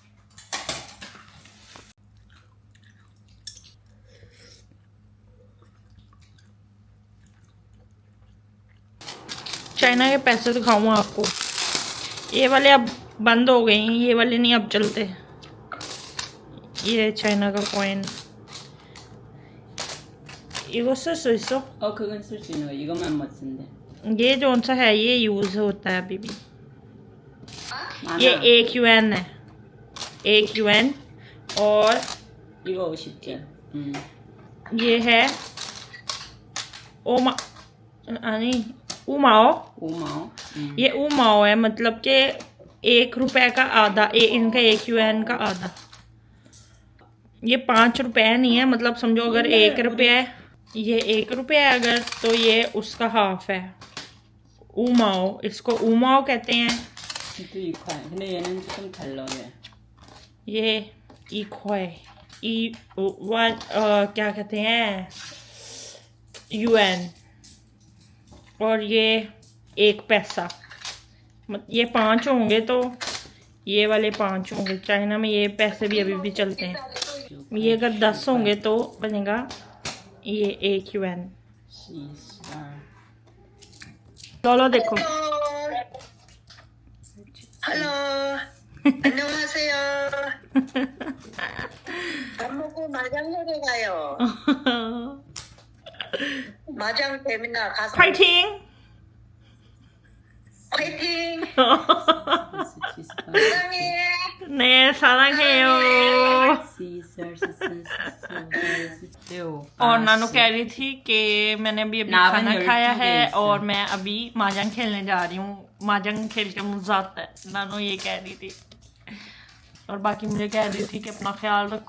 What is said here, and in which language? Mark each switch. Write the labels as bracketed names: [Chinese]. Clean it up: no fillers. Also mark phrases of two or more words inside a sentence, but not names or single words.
[Hindi] चाइना के पैसे दिखाऊँ आपको, ये वाले अब बंद हो गए हैं, ये वाले नहीं अब चलते। ये चाइना का कॉइन, [Korean] 이거 쓸 수 있어? 그건 쓸 수 있는 거. 이것만 못 쓴대. [Hindi] ये जो सा है ये यूज होता है अभी भी। [Korean] 많아. [Hindi] ये 1 UN है, 1 UN। और [Korean] 이거 50개. [Hindi] ये है ओमा, नहीं उमाओ। [Chinese] 5毛. [Hindi] ये उमाओ है, मतलब कि 1 रुपए का आधा, इनका 1 UN का आधा। ये 5 रुपए नहीं है, मतलब समझो अगर 1 रुपया है, ये 1 रुपया है अगर, तो ये उसका हाफ है। उमाओ, इसको उमाओ कहते हैं। [Korean] 또 이块. 근데 얘는 좀 달라. [Hindi] ये इक्वाई, क्या कहते हैं, UN। और ये 1 पैसा, ये 5 होंगे तो ये वाले 5 होंगे। चाइना में ये पैसे भी अभी भी चलते हैं। ये अगर 10 होंगे तो बनेगा ये 1 UN। चलो देखो। [Korean] हेलो 안녕하세요. 밥 먹고 마장으로 가요. 마장 재밌나 가서 파이팅! 화이팅. 사랑해. 네, 사랑해요। [Hindi] और नानू कह रही थी कि मैंने अभी खाना खाया है और मैं अभी माजंग खेलने जा रही हूँ, माजंग खेल के मजा आता है, नानू ये कह रही थी। और बाकी मुझे कह रही थी कि अपना ख्याल रखो।